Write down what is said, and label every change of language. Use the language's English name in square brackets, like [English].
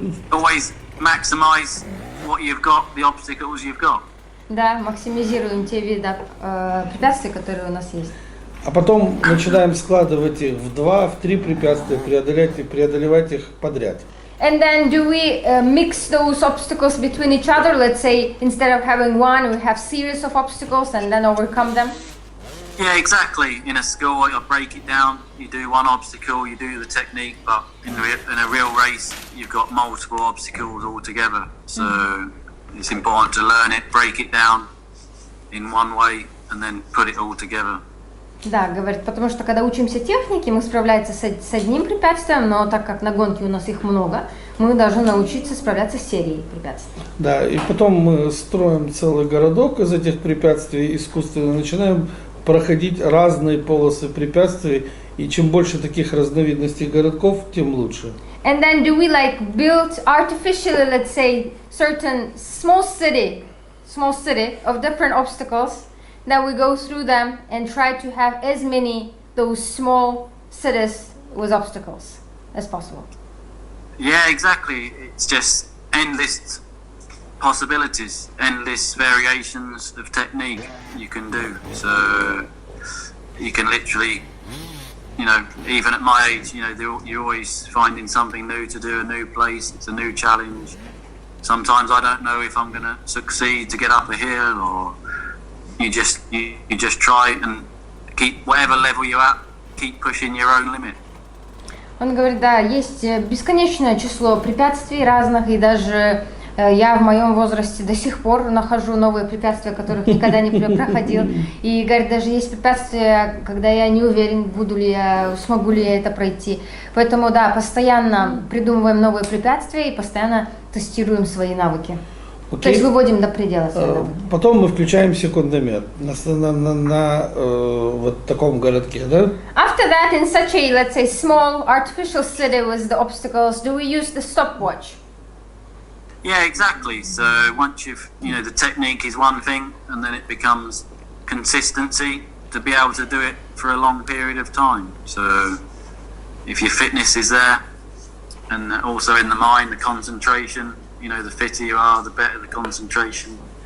[English] Always maximize what you've got, the obstacles you've got. [Russian] Да, максимизируем те виды препятствий, которые у нас есть. А потом начинаем складывать их в 2, в 3 препятствия, преодолевать их подряд. [English] And then do we mix those obstacles between each other? Let's say instead of having one, we have series of obstacles and then overcome them? Yeah, exactly. In a school, you break it down. You do one obstacle, you do the technique, but in a real race, you've got multiple obstacles all together. So it's important to learn it, break it down in one way, and then put it all together. [Russian] Да, говорит, потому что когда учимся технике, мы справляемся с одним препятствием, но так как на гонке у нас их много, мы должны научиться справляться с серией препятствий. Да, и потом мы строим целый городок из этих препятствий искусственно, начинаем проходить разные полосы препятствий, и чем больше таких разновидностей городков, тем лучше. [English] And then do we build artificially, let's say, certain small city of different obstacles? Then we go through them and try to have as many those small cities with obstacles as possible. Yeah, exactly. It's just endless possibilities, endless variations of technique you can do. So you can literally, even at my age, you're always finding something new to do, a new place, it's a new challenge. Sometimes I don't know if I'm going to succeed to get up a hill, or you just try and keep whatever level you're at, keep pushing your own limit. [Russian] Он говорит, да, есть бесконечное число препятствий разных, и даже я в моем возрасте до сих пор нахожу новые препятствия, которых никогда не проходил. И, говорит, даже есть препятствия, когда я не уверен, смогу ли я это пройти. Поэтому, да, постоянно придумываем новые препятствия и постоянно тестируем свои навыки. [English] Okay. [Russian] То есть выводим до предела свои навыки. Потом мы включаем секундомер на вот таком городке, да? [English] After that, in such a, let's say, small artificial city with the obstacles, do we use the stopwatch? Yeah, exactly. So once the technique is one thing, and then it becomes consistency to be able to do it for a long period of time. So if your fitness is there, and also in the mind, the concentration, the fitter you are, the better the concentration.